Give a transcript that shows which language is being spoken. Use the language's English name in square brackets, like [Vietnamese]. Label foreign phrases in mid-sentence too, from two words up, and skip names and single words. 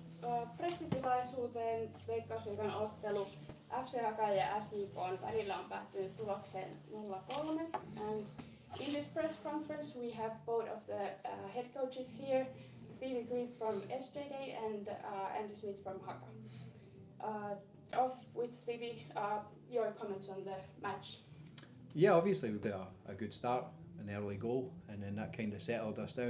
[Finnish] Pressitilaisuuteen Veikkausliigan ottelu FC Haka ja SJK:n välillä on päättynyt tulokseen 0-3. [English] And in this press conference we have both of the head coaches here, Stevie Grieve from SJK and Andy Smith from Haka. Off with Stevie, your comments on the match. Yeah, obviously we got a good start, an early goal, and then that kind of settled us down.